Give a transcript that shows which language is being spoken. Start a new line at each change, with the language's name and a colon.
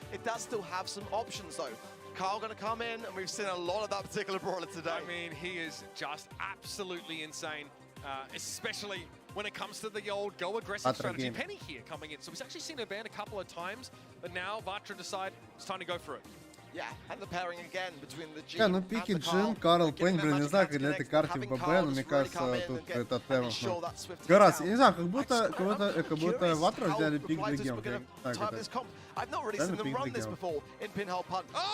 English: It does still have some options, though. Carl going to come in, and we've seen a lot of that particular brawler today. I mean, he is just absolutely insane, especially when it comes to the old go aggressive strategy. Penny here coming in. So we've actually seen her ban a couple of times, but now Vatra decide it's time to go for it. Yeah, and the pairing again between the G
Russian: ну пики Джин, Карл, Пейн, блин, не знаю, как для этой карты в ББ, но мне кажется, тут это тема. Гарас, я не знаю, как будто Ватра взяли пик для геймплея. Так это.
English: I've not really seen them run this before in Pinhole Punt.